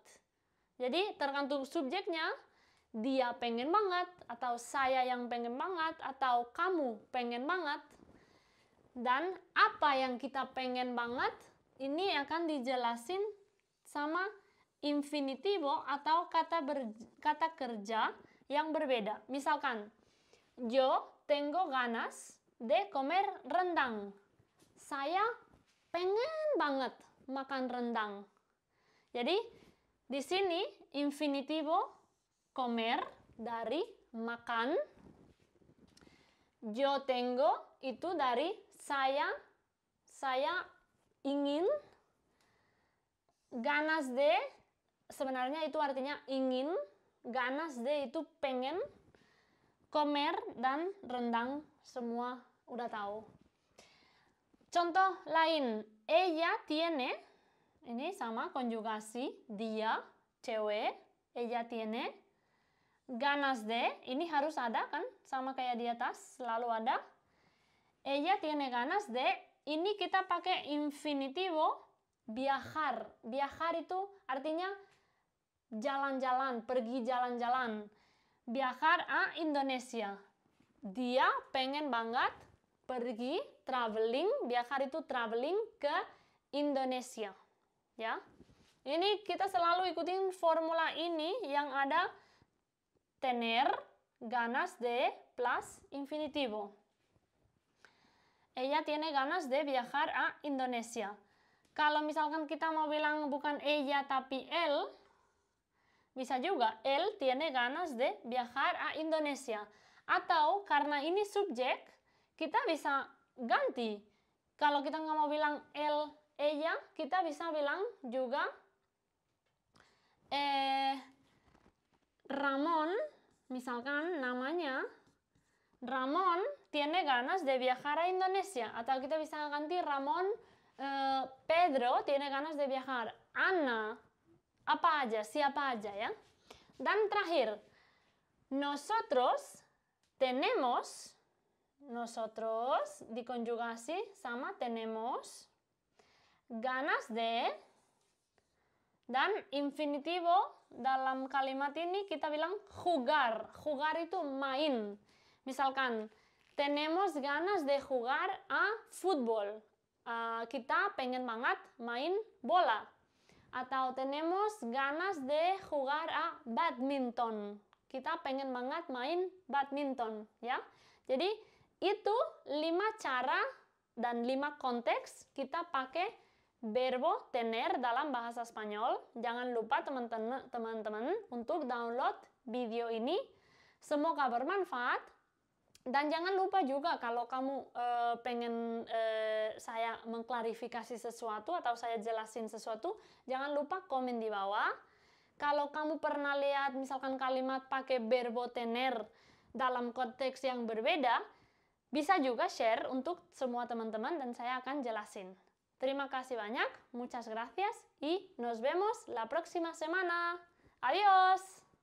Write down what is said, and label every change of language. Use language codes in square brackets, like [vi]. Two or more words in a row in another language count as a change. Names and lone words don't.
[id] Jadi tergantung subjeknya, dia pengen banget, atau saya yang pengen banget, atau kamu pengen banget. Dan apa yang kita pengen banget, ini akan dijelasin sama infinitivo atau kata kerja yang berbeda. Misalkan, [es] yo tengo ganas de comer rendang. [id] Saya pengen banget makan rendang. Jadi, di sini infinitivo comer dari makan. [es] Yo tengo [id] itu dari saya ingin. [es] Ganas de [id] sebenarnya itu artinya ingin. [es] Ganas de [id] itu pengen. Comer dan rendang semua udah tahu. Contoh lain, [es] ella tiene, [id] ini sama konjugasi, dia, cewek, [es] ella tiene, ganas de, [id] ini harus ada kan, sama kayak di atas, selalu ada. [es] Ella tiene ganas de, [id] ini kita pakai infinitivo, viajar. Viajar itu artinya jalan-jalan, pergi jalan-jalan. [es] Viajar a Indonesia. [id] Dia pengen banget pergi traveling, viajar itu traveling ke Indonesia. Ya. Ini kita selalu ikutin formula ini yang ada tener, [es] ganas de, [id] plus infinitivo. [es] Ella tiene ganas de viajar a Indonesia. [id] Kalau misalkan kita mau bilang bukan ella tapi él, bisa juga, [es] él tiene ganas de viajar a Indonesia. [id] Atau karena ini subjek, kita bisa ganti. Kalau kita nggak mau bilang [es] él, ella, [id] kita bisa bilang juga Ramon, misalkan namanya, [es] Ramon tiene ganas de viajar a Indonesia. [id] Atau kita bisa ganti Ramon, [es] Pedro tiene ganas de viajar. [id] Ana, apa aja, siapa aja ya. Dan terakhir, [es] nosotros tenemos, [id] nosotros dikonjugasi sama [es] tenemos, ganas de, [id] dan infinitivo dalam kalimat ini kita bilang jugar. Jugar itu main. Misalkan, [es] tenemos ganas de jugar a fútbol. [id] Kita pengen banget main bola. [es] Atau tenemos ganas de jugar a badminton. [id] Kita pengen banget main badminton, ya. Jadi itu 5 cara dan 5 konteks kita pakai [es] verbo tener [id] dalam bahasa Spanyol. Jangan lupa teman-teman untuk download video ini. Semoga bermanfaat. Dan jangan lupa juga kalau kamu pengen saya mengklarifikasi sesuatu atau saya jelasin sesuatu, jangan lupa komen di bawah. Kalau kamu pernah lihat misalkan kalimat pakai [es] verbo tener [id] dalam konteks yang berbeda, bisa juga share untuk semua teman-teman dan saya akan jelasin. Terima kasih banyak, [es] muchas gracias y nos vemos la próxima semana. Adiós!